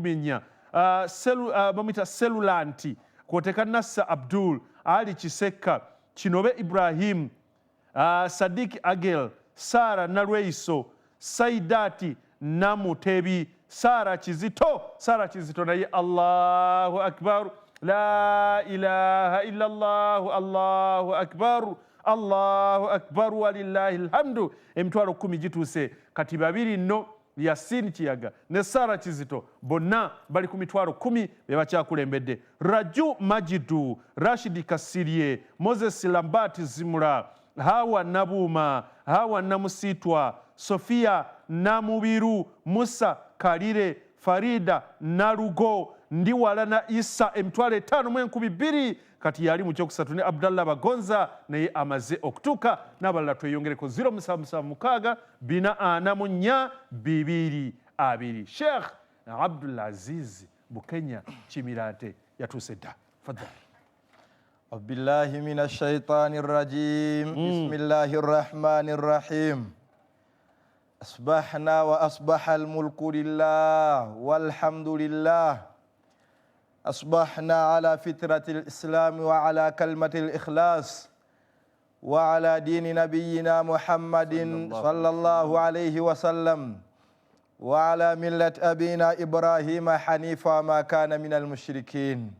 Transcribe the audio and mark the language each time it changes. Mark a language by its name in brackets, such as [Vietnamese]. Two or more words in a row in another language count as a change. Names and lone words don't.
[Ganda] 4, bamwita Selulanti kwoteka Nassa Abdul, Ali Kiseka, Kinobe Ibrahim, Sadiki Agel, Sara Nalweiso, Saidati Namutebi, Sara Kizito naye [Arabic] الله أكبر، لا إله إلا الله، الله أكبر ولله الحمد. [Ganda] Emitwalo 10 gituuse kati babiri nno Yasin Kiyaga ne Sara Kizito bonna bali ku mitwalo 10 be bakyakulembedde. Raju Majidu, Rashidi Kasirye, Moses Lambati Zimura, Hawa Nabuma, Hawa Namusitwa, Sofia Namubiru, Musa Kalire, Farida Narugo, Ndiwala na Isa emitwalo 5,200 kati yali mu kyokusatu ne Abdallah Bagonza naye amaze okutuuka n'abalala tweyongereko 07744222. Sheikh Abdulaziz Bukenya Kimirante yatuuse dda. Fadhali. [Arabic] بالله من الشيطان الرجيم. بسم الله الرحمن الرحيم. أصبحنا وأصبح الملك لله والحمد لله. أصبحنا على فطرة الإسلام وعلى كلمة الإخلاص وعلى دين نبينا محمد صلى الله عليه وسلم وعلى ملة أبينا إبراهيم حنيفا ما كان من المشركين.